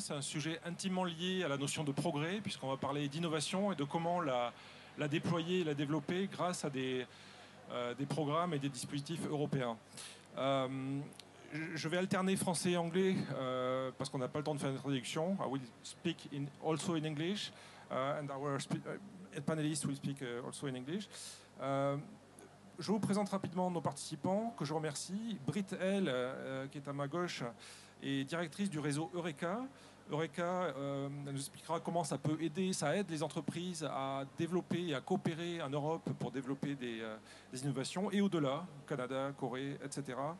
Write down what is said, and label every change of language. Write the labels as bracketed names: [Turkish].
[French] C'est un sujet intimement lié à la notion de progrès, puisqu'on va parler d'innovation et de comment la déployer et la développer grâce à des programmes et des dispositifs européens. Je vais alterner français et anglais parce qu'on n'a pas le temps de faire une traduction. [English] I will speak also in English and our panelists will speak also in English. [French] Je vous présente rapidement nos participants, que je remercie. Britt L, qui est à ma gauche, est directrice du réseau Eureka. Eureka elle nous expliquera comment ça aide les entreprises à développer et à coopérer en Europe pour développer des innovations et au-delà, Canada, Corée, etc.